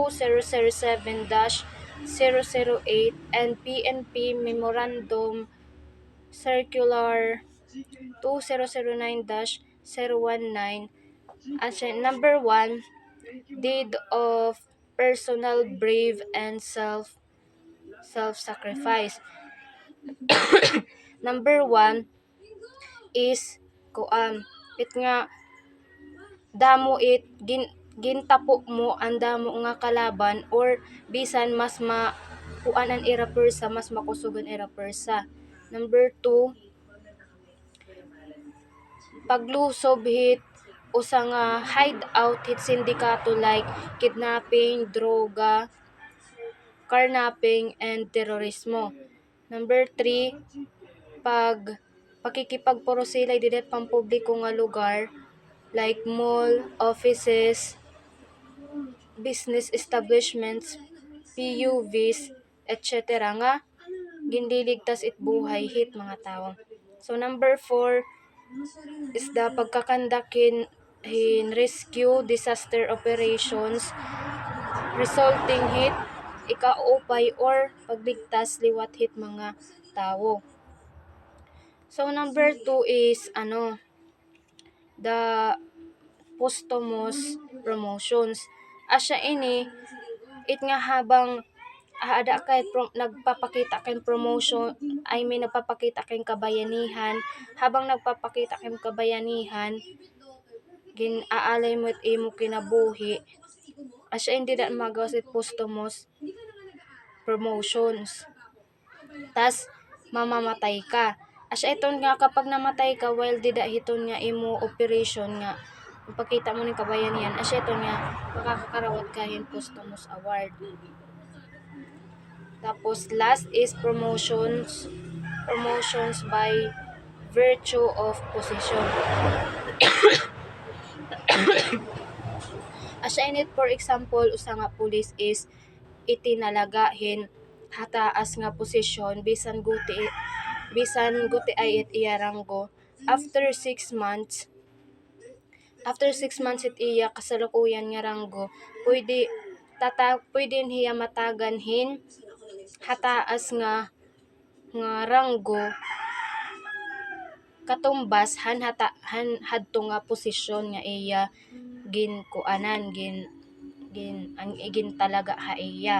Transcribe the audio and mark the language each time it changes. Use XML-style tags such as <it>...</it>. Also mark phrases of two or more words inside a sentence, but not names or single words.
<en>2007-008 and PNP Memorandum Circular 2009-019 as number 1, deed of personal brave and self-sacrifice.</en> <war>Number 1 is it nga damo it gintapo mo ang damo nga kalaban or bisan mas kuanan ira persa, mas makusugan ira persa. Number 2, paglusob hit usa nga hideout hit sindikato</war> <en>like kidnapping,</en> <war>droga, carnapping, and terorismo. Number 3, pakikipagporosilay dili pampubliko nga lugar</war> <en>like mall, offices, business establishments, PUVs, etc.</en> <war>nga ginliligtas it buhay hit mga tawo.</war> <en>So number 4 is the pagkakandakin in rescue disaster operations resulting</en> <war>hit ikaupay or pagligtas liwat hit mga tawo.</war> <en>So number 2 is the posthumous promotions.</en> <war>Asya ini it nga habang ada kay nagpapakita kay promotion, nagpapakita kay kabayanihan, habang nagpapakita kay kabayanihan ginaalay mo't imo kinabuhi, asya hindi na magawas it posthumous promotions.</war> <tl>Tas mamamatay ka.</tl> <war>Asya iton nga kapag namatay ka while dida hiton nga imo operation nga ipakita mo ning kabayanihan, asya iton nga makakakarawat ka hin posthumous award.</war> <en>Tapos last is promotions by virtue of position.</en> <war>Asya init</war> <en>for example</en> <war>usa nga pulis is itinalagahin hataas nga posisyon bisan guti ay it iya ranggo. After 6 months it iya kasalukuyan nga ranggo, pwede niya matagan hin hataas nga ranggo katumbas han hadto nga posisyon nga iya ginkuanan gin talaga ha iya.</war>